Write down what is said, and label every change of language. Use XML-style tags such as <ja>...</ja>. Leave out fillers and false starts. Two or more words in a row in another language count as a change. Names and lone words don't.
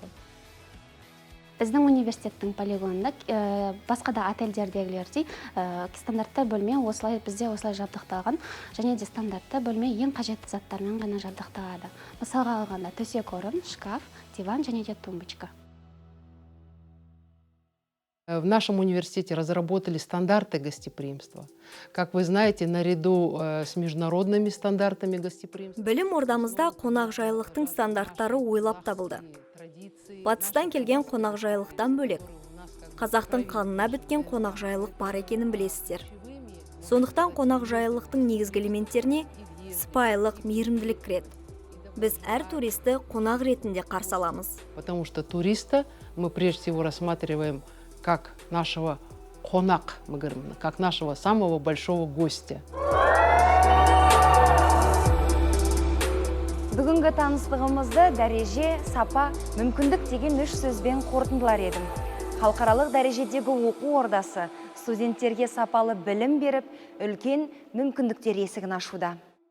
<kk>Біздің университеттің полигонында басқа да отельдердегілердей стандартты бөлме бізде осылай жабдықталған, және де стандартты бөлме ең қажетті заттармен ғана жабдықталады. Мысалға алғанда төсек орын, шкаф, диван және де тумбочка.</kk> <ru>В нашем университете разработали стандарты гостеприимства. Как вы знаете, наряду с международными стандартами гостеприимства.</ru> <kk>Білім ордамызда қонақжайлықтың стандарттары ойлап табылды. Батыстан келген қонақжайлықтан бөлек, қазақтың қанына біткен қонақжайлық бар екенін білесіздер. Сондықтан қонақжайлықтың негізгі элементтеріне сыпайылық, мейірімділік кіреді. Біз әр туристі қонақ ретінде қарсы аламыз.</kk> <ru>Потому что туриста мы прежде всего рассматриваем как нашего қонақ, мы говорим, как нашего самого большого гостя.</ru> <kk>Бүгінгі таныстығымызды дәреже, сапа, мүмкіндік деген 3 сөзбен қорытындылар едім. Халықаралық дәрежедегі оқу ордасы студенттерге сапалы білім беріп, үлкен мүмкіндіктер есігін ашуда.</kk>